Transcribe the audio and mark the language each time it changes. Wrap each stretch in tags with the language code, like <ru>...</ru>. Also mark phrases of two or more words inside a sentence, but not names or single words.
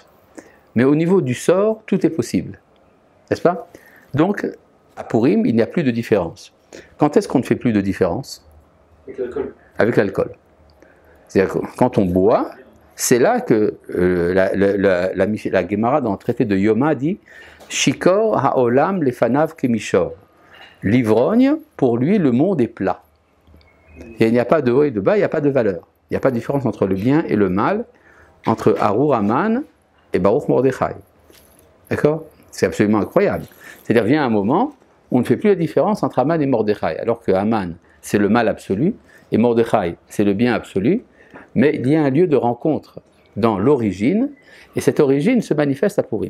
<fr>Mais au niveau du sort, tout est possible. N'est-ce pas? Donc, à Purim, il n'y a plus de différence. Quand est-ce qu'on ne fait plus de différence? Avec l'alcool. Avec l'alcool. C'est-à-dire que quand on boit, c'est là que la Gemara dans le traité de Yoma dit</fr> <he>שיכור העולם לפניו כמישור.</he> <fr>L'ivrogne, pour lui, le monde est plat. Et il n'y a pas de haut et de bas, il n'y a pas de valeur. Il n'y a pas de différence entre le bien et le mal, entre</fr> <he>ארור המן</he> <fr>et</fr> <he>ברוך מרדכי.</he> <fr>D'accord? C'est absolument incroyable. C'est-à-dire, vient un moment où on ne fait plus la différence entre Haman et Mordechai, alors que Haman, c'est le mal absolu, et Mordechai, c'est le bien absolu, mais il y a un lieu de rencontre dans l'origine, et cette origine se manifeste à Purim.</fr>